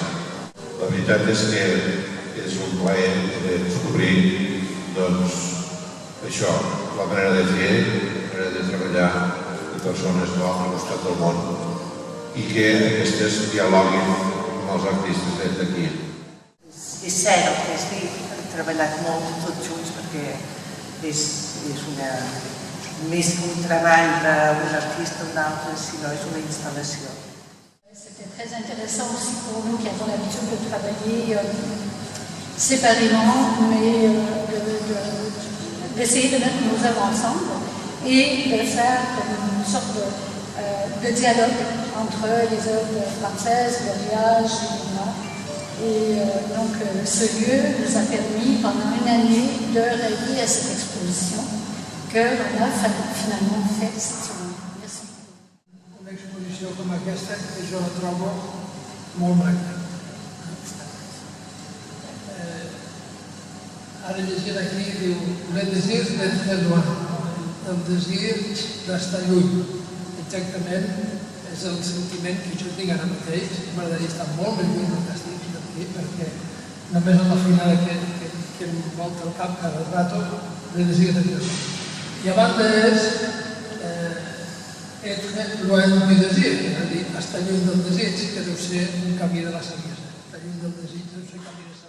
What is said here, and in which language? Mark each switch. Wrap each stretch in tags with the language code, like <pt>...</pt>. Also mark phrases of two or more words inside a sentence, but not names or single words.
<ca>La veritat és que és un plaer de descobrir, doncs, això, la manera de fer, la manera de treballar de persones de l'altre costat del món i que aquestes dialoguin amb els artistes d'aquí. És cert el que has dit, hem treballat molt tots junts perquè és més que un treball d'un artista o d'un altre, sinó és una instal·lació.</ca> <fr>C'était très intéressant aussi pour nous qui avons l'habitude de travailler séparément, mais d'essayer de mettre nos œuvres ensemble et de faire une sorte de dialogue entre les œuvres françaises, Verriage, Lina. Et donc ce lieu nous a permis pendant une année de rêver à cette exposition que l'on a finalement fait cette semaine. Merci.</fr> <ca>Una exposició com aquesta que jo la trobo molt magna. Ara llegint aquí diu</ca> <fr>le désir d'être loin,</fr> <ca>el desir d'estar lluny. Exactament és el sentiment que jo tinc ara mateix. M'agradaria estar molt més lluny del que estic aquí perquè només amb la finada que em volta el cap cada rato</ca> <fr>le désir d'être loin.</fr> <ca>I a banda és</ca> <fr>être loin du desir,</fr> <ca>és a dir, estar lluny del desig, que deu ser un camí de la saviesa. Estar lluny del desig deu ser camí</ca>